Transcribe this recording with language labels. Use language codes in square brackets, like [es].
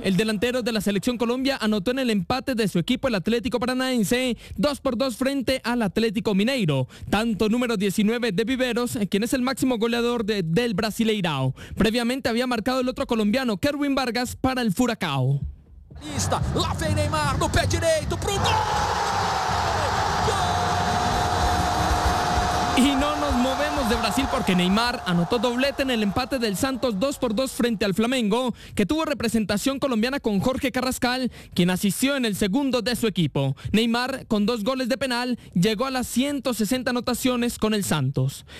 [es] El delantero de la Selección Colombia anotó en el empate de su equipo, el Atlético Paranaense, 2-2 frente al Atlético Mineiro. Tanto número 19 de Viveros, quien es el máximo goleador del Brasileirão. Previamente había marcado el otro colombiano, Kerwin Vargas, para el Furacão. [pt] Lá vem Neymar, no pé direito, pro gol! [es] Y no nos movemos de Brasil porque Neymar anotó doblete en el empate del Santos 2-2 frente al Flamengo, que tuvo representación colombiana con Jorge Carrascal, quien asistió en el segundo de su equipo. Neymar, con dos goles de penal, llegó a las 160 anotaciones con el Santos.